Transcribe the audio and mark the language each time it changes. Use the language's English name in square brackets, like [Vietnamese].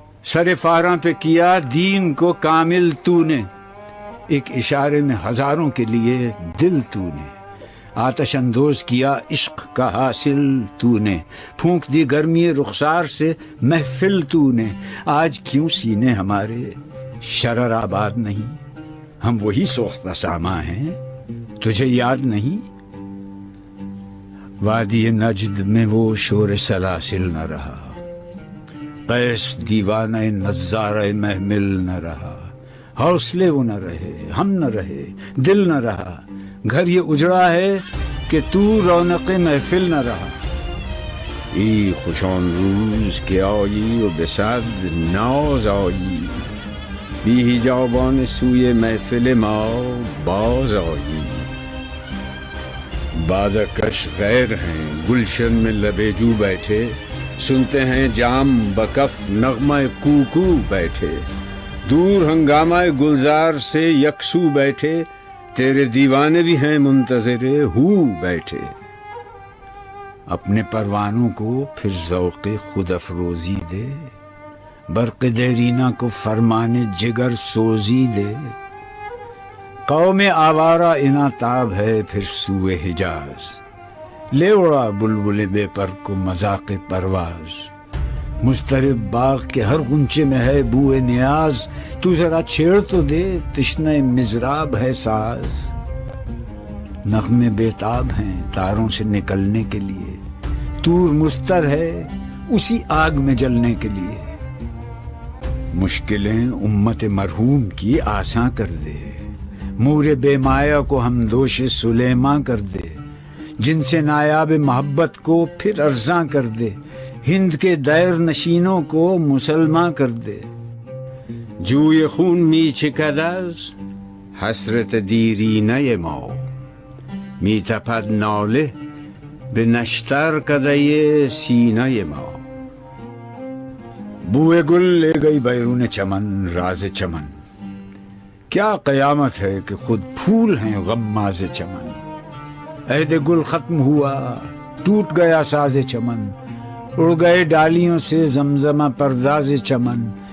[Urdu] سر فاراں پہ کیا دین کو کامل تو نے، ایک اشارے میں ہزاروں کے لیے دل تو نے، آتش اندوز کیا عشق کا حاصل تو نے، پھونک دی گرمی رخسار سے محفل تو نے۔ آج کیوں سینے ہمارے شرر آباد نہیں؟ ہم وہی سوختہ ساما ہیں، تجھے یاد نہیں؟ وادی نجد میں وہ شور سلاسل نہ رہا، قیس دیوانہ نظارہ محمل نہ رہا، حوصلے وہ نہ رہے، ہم نہ رہے، دل نہ رہا، گھر یہ اجڑا ہے کہ تو رونق محفل نہ رہا۔ [Persian] ای خوشان روز که آیی و به صد ناز آیی، بی حجابان سوی محفل ما باز آیی. [Urdu] بادکش غیر ہیں گلشن میں لبے جو بیٹھے، سنتے ہیں جام بکف نغمہ کوکو بیٹھے، دور ہنگامہ گلزار سے یکسو بیٹھے، تیرے دیوانے بھی ہیں منتظر ہو بیٹھے. اپنے پروانوں کو پھر ذوق خود افروزی دے، برق دیرینہ کو فرمان جگر سوزی دے. قوم آوارہ اناتاب ہے پھر سوئے حجاز، لے اڑا بلبل بے پر کو مذاق پرواز. مضطرب باغ کے ہر غنچے میں ہے بوئے نیاز، تو ذرا چھیڑ تو دے تشنہ مضراب ہے ساز. نغمے بیتاب ہیں تاروں سے نکلنے کے لیے، طور مستر ہے اسی آگ میں جلنے کے لیے. مشکلیں امت مرحوم کی آساں کر دے، مور بے مایا کو ہم دوش سلیماں کر دے. جن سے نایاب محبت کو پھر ارزاں کر دے، ہند کے دیر نشینوں کو مسلمان کر دے. [Persian] جوی خون می چکد از حسرت دیرینه ما، می تپد ناله به نشتر کدۀ سینه ما. [Urdu] بوئے گل لے گئی بیرون چمن راز چمن، کیا قیامت ہے کہ خود پھول ہیں غماز چمن. عہد گل ختم ہوا ٹوٹ گیا ساز چمن، اڑ گئے ڈالیوں سے زمزمہ پرداز چمن.